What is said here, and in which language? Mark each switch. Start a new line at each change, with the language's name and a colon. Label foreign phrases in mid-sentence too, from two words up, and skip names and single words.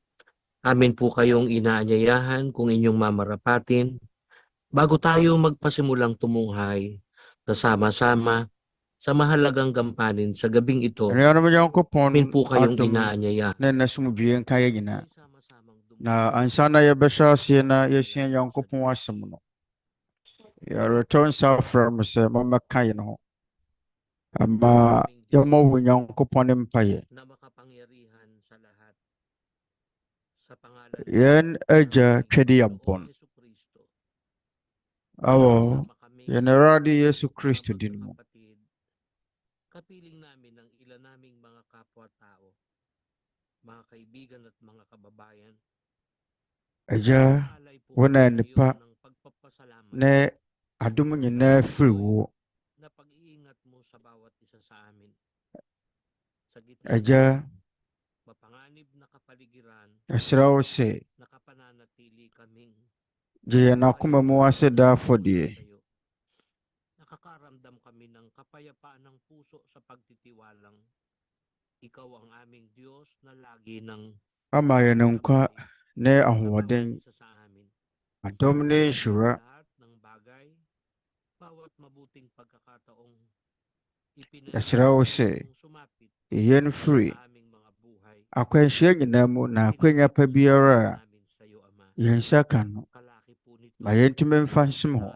Filipino: amin po kayong inaanyayahan kung inyong mamarapatin bago tayo magpasimulang tumunghay na sama-sama sa mahalagang gampanin sa gabing ito. Amin po kayong inaanyayahan.
Akan: Na ansana yɛbɛhyɛ aseɛ na yɛsua Nyankopɔn asɛm no, yɛretɔ nsa afrɛ mo sɛ mommɛka yɛn ho ama yɛmmɔ wo Nyankopɔn ne mpaeɛ. Yɛn Agya twɛde yɛabɔn awɔ yɛn Awurade Yesu Kristo din mu.
Filipino: Kapiling namin ang ilan naming mga kapwa-tao, mga kaibigan at mga kababayan.
Akan: Agya, Dwene Nnipa na adom nyinaa firi wo.
Filipino: Na pag-iingat mo sa bawat isa sa amin. Sa gitna
Akan: Agya,
Filipino: mapanganib na kapaligiran,
Akan: yɛsrɛ wo sɛ
Filipino: nakapananatili kaming
Akan: gye yɛn akoma mu ase da afɔdeɛ.
Filipino: Nakakaramdam kami ng kapayapaan ng puso sa pagtitiwalang ikaw ang aming Diyos na lagi ng
Akan: Ama yɛn nkwa ne ahoɔden, adom ne nhyira. Yɛsrɛ wo sɛ yɛn firi akwanhyia nyinaa mu na akwanya pa biara a yɛn nsa ka no, ma yɛntumi mfa nsom ho.